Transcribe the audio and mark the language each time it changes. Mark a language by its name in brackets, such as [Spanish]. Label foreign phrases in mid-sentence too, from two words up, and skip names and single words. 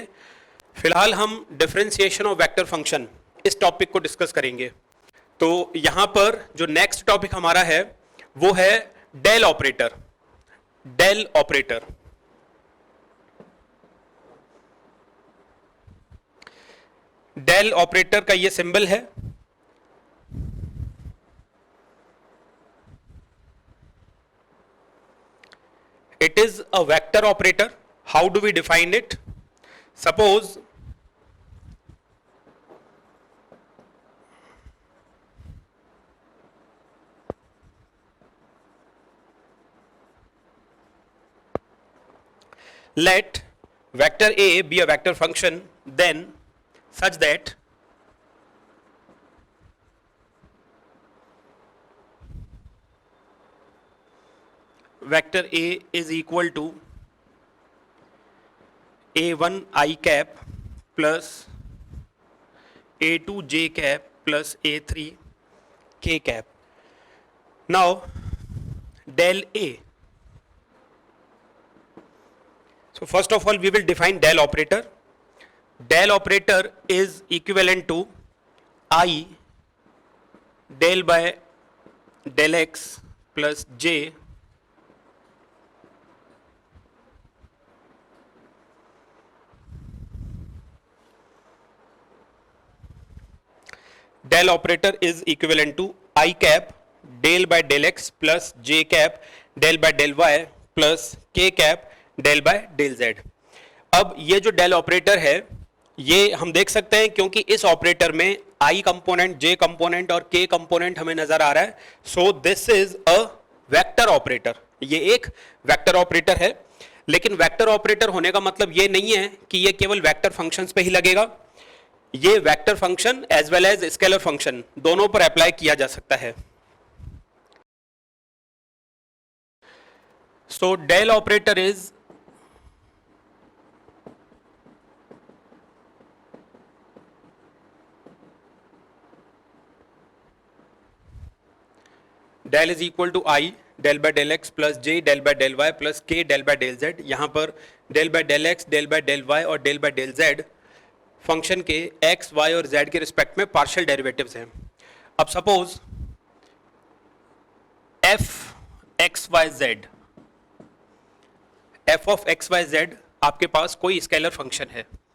[Hindi] फिलहाल हम [English] differentiation of vector function [Hindi] इस टॉपिक को डिस्कस करेंगे। तो यहां पर जो [English] next topic [Hindi] हमारा है वो है [English] del operator. del operator, del operator [Hindi] का ये सिंबल है। [English] it is a vector operator. how do we define it? suppose let vector A be a vector function then such that vector A is equal to a1 I cap plus a2 j cap plus a3 k cap. Now del A. So first of all we will define del operator. Del operator is equivalent to I del by del x plus j del operator is equivalent to I cap del by del x plus j cap del by del y plus k cap del by del z. [Hindi] अब ये जो [English] del operator [Hindi] है ये हम देख सकते हैं क्योंकि इस ऑपरेटर में [English] I component, J component [Hindi] और [English] K component [Hindi] हमें नजर आ रहा है। [English] so this is a vector operator. [Hindi] ये एक [English] vector operator [Hindi] है, लेकिन [English] vector operator [Hindi] होने का मतलब ये नहीं है कि ये केवल [English] vector functions [Hindi] पे ही लगेगा। ये [English] vector function as well as scalar function [Hindi] दोनों पर अप्लाई किया जा सकता है। [English] so del operator is del is equal to I del by del x plus j del by del y plus k del by del z। [Hindi] यहां पर [English] del by del x, del by del y [Hindi] और [English] del by del z [Hindi] फंक्शन के x, y और z के रिस्पेक्ट में [English] partial derivatives [Hindi] हैं। अब सपोज f x y z, [English] f of x y z [Hindi] आपके पास कोई [English] scalar function [Hindi] है।